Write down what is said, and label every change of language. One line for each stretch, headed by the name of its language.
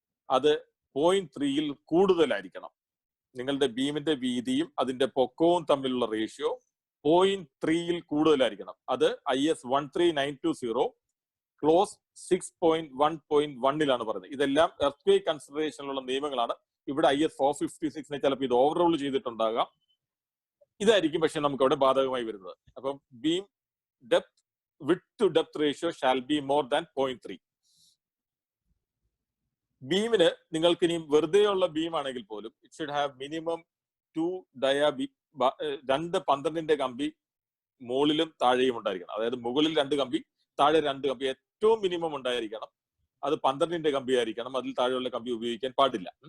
Malayalam: അത് 0.3 കൂടുതലായിരിക്കണം. നിങ്ങളുടെ ബീമിന്റെ വീതിയും അതിന്റെ പൊക്കവും തമ്മിലുള്ള റേഷ്യോ 0.3 കൂടുതലായിരിക്കണം. അത് IS 13920 ക്ലോസ് 6.1.1 പറയുന്നത്. ഇതെല്ലാം എർത്ത് കൺസിഡറേഷനിലുള്ള നിയമങ്ങളാണ്. ഇവിടെ IS 456 ചിലപ്പോൾ ഇത് ഓവർറോൾ ചെയ്തിട്ടുണ്ടാകാം. ഇതായിരിക്കും പക്ഷെ നമുക്ക് അവിടെ ബാധകമായി വരുന്നത്. അപ്പം beam depth
English: width to depth ratio shall be more than 0.3.
Malayalam: ബീമിന് നിങ്ങൾക്ക് ഇനി വെറുതെയുള്ള ബീം ആണെങ്കിൽ പോലും
English: it should have minimum
Malayalam: 2 dia രണ്ട് 12 കമ്പി മുകളിലും താഴെയും ഉണ്ടായിരിക്കണം. അതായത് മുകളിൽ 2 കമ്പി, താഴെ 2 കമ്പി ഏറ്റവും മിനിമം ഉണ്ടായിരിക്കണം. അത് 12 കമ്പി ആയിരിക്കണം. അതിൽ താഴെയുള്ള കമ്പി ഉപയോഗിക്കാൻ പാടില്ല.